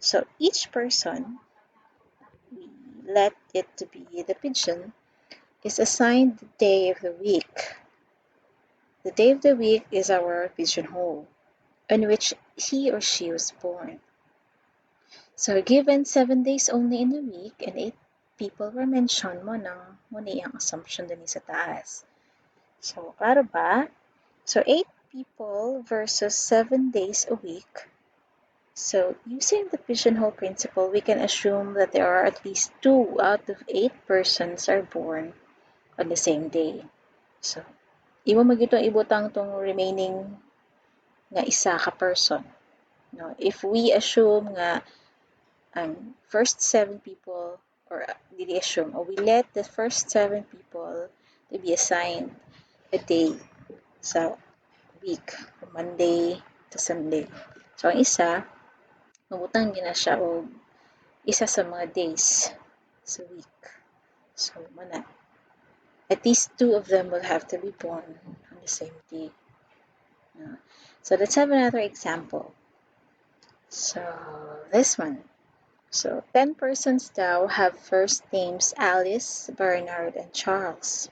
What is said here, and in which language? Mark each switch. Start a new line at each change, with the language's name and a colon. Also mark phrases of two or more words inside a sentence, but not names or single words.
English: So, each person, we let it to be the pigeon, is assigned the day of the week. The day of the week is our pigeonhole, on which he or she was born. So, given 7 days only in a week and 8 people were mentioned,
Cebuano: mo ang assumption din sa taas. So, klaro ba?
English: So, 8 people versus 7 days a week. So, using the pigeonhole principle, we can assume that there are at least 2 out of 8 persons are born on the same day. So,
Cebuano: imo magitong ibutang tong remaining nga isa ka person.
English: No, if we assume nga ang first 7 people, or dili assume, or we let the first 7 people to be assigned a day sa week, from Monday to Sunday. So,
Cebuano: ang isa, mabutang gina siya og isa sa mga days sa week.
English: So, mana, at least 2 of them will have to be born on the same day. So, let's have another example. So, this one. So, 10 persons now have first names Alice, Bernard, and Charles.